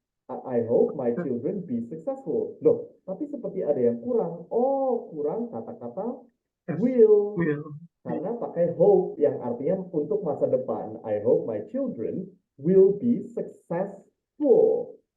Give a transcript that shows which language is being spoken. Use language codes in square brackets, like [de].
[en] I hope my children be successful. [id] Loh, tapi seperti ada yang kurang. Oh, kurang kata-kata [en] Yes. will. Will. [id] Karena pakai hope yang artinya untuk masa depan. [en] I hope my children will be successful.